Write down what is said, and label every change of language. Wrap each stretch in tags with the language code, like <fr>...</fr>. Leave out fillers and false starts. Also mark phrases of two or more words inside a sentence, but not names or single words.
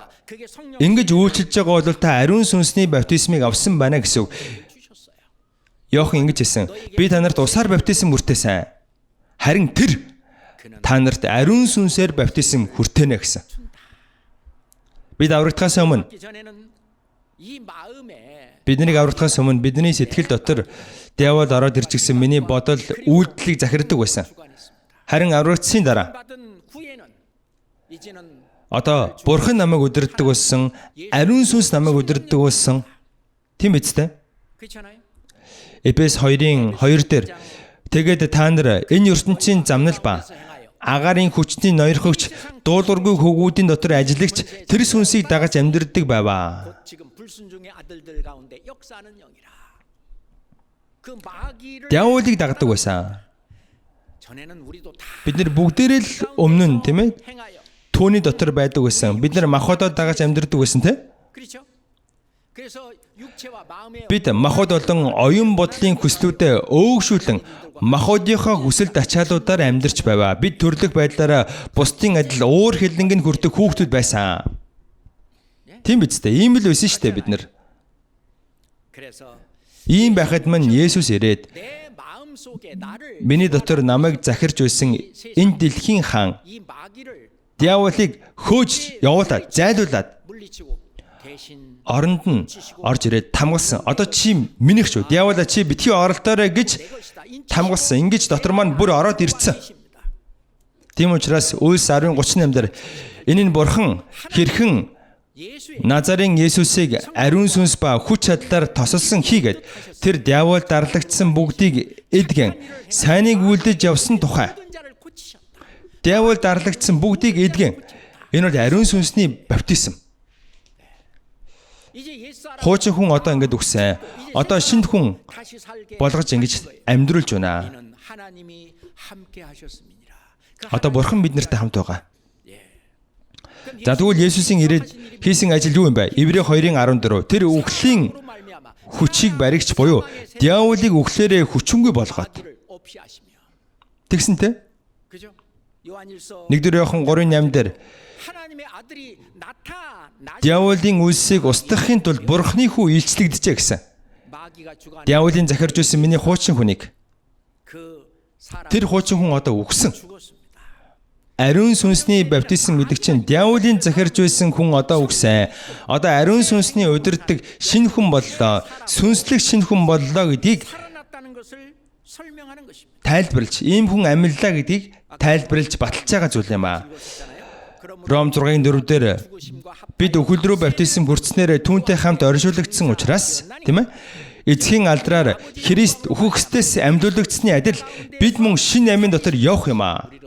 <ko>그게 성령</ko> <mn>Ингэж үйлчилж байгаа бол та ариун сүнсний баптизмыг авсан байна гэсэн үг.</mn> <ko>주셨어요.</ko> <mn>Иохан ингэж хэлсэн. Би та нарт усаар баптизм хүртээсэн. Харин тэр та нарт ариун сүнсээр баптизм хүртээнэ гэсэн. Бид аврагдахаас өмнө</mn> <ko>받기 전에는 이 마음에</ko> <mn>биднийг аврагдахаас өмнө бидний сэтгэл дотор диавол ороод ирж гисэн миний бодол үйлдэлийг захирддаг байсан.</mn> <ko>주관했습니다.</ko> <mn>Харин аврагдсны дараа</mn> <ko>받은 후에는 이제는</ko> <mn>одоо бурхан намайг удирддаг болсон, ариун сүнс намайг удирддаг болсон. Тийм биз дээ?</mn> <ko>그렇잖아요.</ko> <mn>Эфес 2-ын 2 дээр тэгээд та нар энэ ертөнцийн замнал ба агаарын хүчний ноёрхогч дуулуургүй хөвгүүдийн дотор ажиллагч тэр сүнсийг дагаж амьдардаг байваа.</mn> <ko>곧 지금 불순종의 아들들 가운데 역사하는 영이라. 그 마귀를</ko> <mn>Диаволыг дагдаг байсан.</mn> <ko>전에는 우리도 다</ko> <mn>Бид нар бүгдээрээ л өмнө нь тийм ээ</mn> <ko>행하여</ko> <mn>түүний дотор байдаг байсан. Бид нар махбодоо дагаж амьдардаг байсан тийм.</mn> <ko>그렇죠? 그래서 육체와 마음의</ko> <mn>Бид махбод болон оюун бодлын хүслүүдэд өөгшүүлэн махбодынхаа хүсэлт ачаалуудаар амьдарч байваа. Бид төрлөх байдлаараа бусдын адил уур хилэнг нь хүрдэг хүүхдүүд байсан. Тийм биз дээ. Ийм л байсан шүү дээ бид нар.</mn> <ko>그래서</ko> <mn>Ийм байхад мань Есүс ирээд</mn> <ko>내 마음 속에 나를</ko> <mn>миний дотор намайг захирч байсан энэ дэлхийн хаан</mn> <ko>이 마귀를</ko> <mn>диаволыг хөөж явуулаад зайлуулад</mn> <ko>물리치고 대신</ko> <mn>оронд нь орж ирээд тамгалсан. Одоо чи минийх шүү. Диавола чи битгий оролдоорой гэж</mn> <ko>내 것이다. 인치</ko> <mn>тамгалсан. Ингэж дотор маань бүр ороод ирцэн.</mn> <ko>것입니다.</ko> <mn>Тийм учраас Үйлс 10:38 дээр энэ нь бурхан хэрхэн</mn> <ko>예수의</ko> <mn>Назарын Есүсийг ариун сүнс ба хүч чадлаар тосолсон хийгээд тэр диавол дарлагдсан бүгдийг эдгэн сайныг үлдэж явсан тухай.</mn> <ko>모든 자를 고치셨다.</ko> <mn>Диавол дарлагдсан бүгдийг эдгэн. Энэ бол ариун сүнсний баптизм.</mn> <ko>이제 옛사람</ko> <mn>Хуучин хүн одоо ингэж үгсэн. Одоо шинэ хүн</mn> <ko>다시 살게</ko> <mn>болгож ингэж амьдруулж байна.</mn> <ko>이는 하나님이 함께 하셨음이니라. 그</ko> <mn>Одоо бурхан биднэртэй хамт байгаа.</mn> <ko>그럼</ko> <mn>За тэгвэл Есүсийн ирээд хийсэн ажил юу юм бэ? Иврэ 2:14. Тэр үхлийн</mn> <ko>예수로 말미암아</ko> <mn>хүчийг баригч буюу диаволыг үхлээрээ хүчингүй болгоод</mn> <ko>마귀를 없이 하시며.</ko> <mn>тэгсэнтэй</mn> <ko>그죠? 요한일서</ko> <mn>1-р Иохан 3:8 дээр</mn> <ko>하나님의 아들이 나타나시</ko> <mn>диаволын үлсийг устгахын тулд бурхны хүү илчлэгдэжээ гэсэн.</mn> <ko>마귀가 주관하는</ko> <mn>Диаволын захирж байсан миний хуучин хүнийг</mn> <ko>그 사람</ko> <mn>тэр хуучин хүн одоо үхсэн.</mn> <ko>죽었습니다.</ko> <mn>Ариун сүнсний баптизм гэдэг чинь диаволын захирж байсан хүн одоо үхсэн. Одоо ариун сүнсний удирддаг шинэ хүн боллоо. Сүнслэг шинэ хүн боллоо гэдгийг</mn> <ko>살아났다는 것을 설명하는</ko> <mn>тайлбарлаж, ийм хүн амьллаа гэдгийг тайлбарлаж баталж байгаа зүйл юм аа. Ром 6:4 дээр бид өхөл рүү баптизм хүртснээр түүнтэй хамт оршуулгдсан учраас, тийм ээ? Эцгийн алдраар Христ үхэгсдээс амьдуулагдсны адил бид мөн шинэ амьд дотор явах юм аа.</mn>